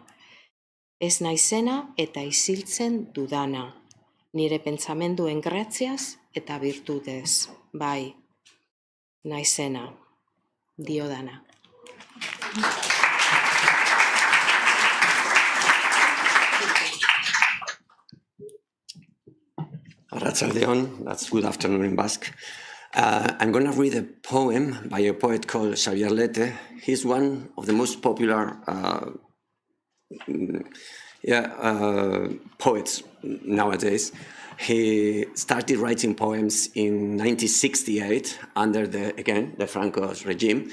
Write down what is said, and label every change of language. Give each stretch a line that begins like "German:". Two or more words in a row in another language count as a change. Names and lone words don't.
Basque: Ez naizena eta isiltzen dudana, nire pentsamenduen gratiaz eta virtutez, bai, naizena, diodana. Arratsaldeon,
English: that's good afternoon in Basque. I'm going to read a poem by a poet called Xavier Lete. He's one of the most popular poets nowadays. He started writing poems in 1968 under the Franco's regime.